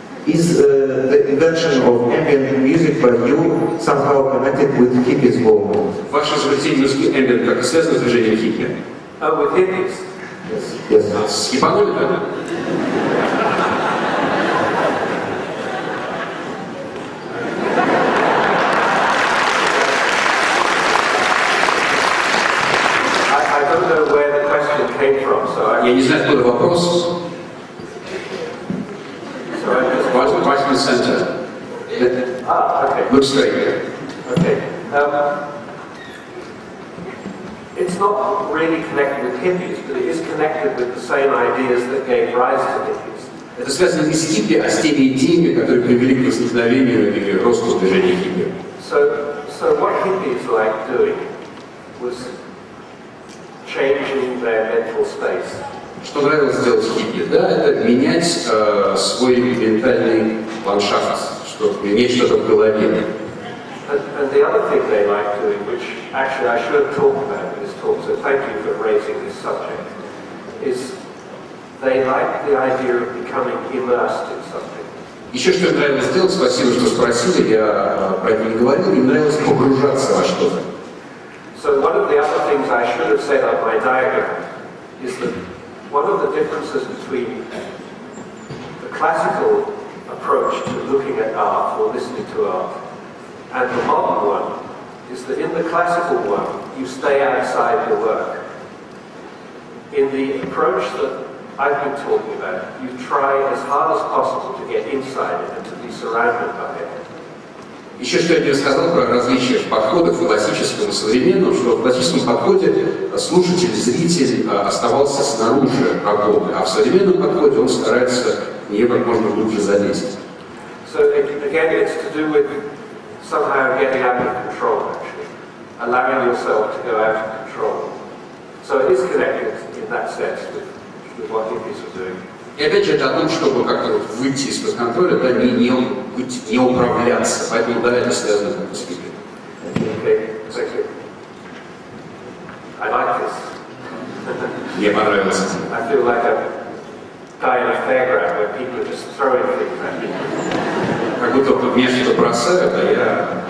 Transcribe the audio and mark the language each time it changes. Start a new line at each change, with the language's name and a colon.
English: Is the invention of ambient music by you somehow connected with hippies movement?
Russian: Ваше изобретение музыки ambient как-то связано с движением хиппи?
English: Oh, with hippies? Yes.
Russian: С хипанули, да?
English: I don't know where the question came from, so
Russian: Я не знаю, откуда вопрос.
English: Right in the center. okay. Look straight. Okay. It's not really connected with hippies, but it is connected with the same ideas that gave rise to hippies.
Russian: Это связано не с хиппи, а с теми идеями, которые привели к возникновению или росту движения хиппи.
English: So what hippies liked doing was changing their mental space.
Russian: Что нравилось делать хиппи? Да, это менять свой ментальный ландшафт, иметь что-то в голове.
English: And the other thing they like doing, which actually I should have talked about in this talk, so thank you for raising this subject, is they like the idea of becoming immersed in something.
Russian: Еще что им нравилось делать, спасибо, что спросили, я про это не говорил, им нравилось погружаться во что-то.
English: So one of the other things I should have said on my diagram is that one of the differences between the classical approach to looking at art or listening to art and the modern one is that in the classical one, you stay outside your work. In the approach that I've been talking about, you try as hard as possible to get inside it and to be surrounded by it.
Russian: Еще что я тебе сказал про различия в подходах классическом и современном, что в классическом подходе слушатель, зритель оставался снаружи работы, а в современном подходе он старается в нее как можно глубже залезть.
English: So again, it's to do with somehow getting out of control, actually, allowing yourself to go out of control. So it is connected in that sense with what hippies were doing.
Russian: И опять же, это о том, чтобы как-то вот выйти из-под контроля, да, не управляться. Поэтому, да, это связано как бы с Библией.
English: Okay, thank you. I like this.
Russian: Мне понравилось.
English: I feel like a guy in a fairground where people are just throwing things at me.
Russian: Как будто вот мне что-то бросают, а я...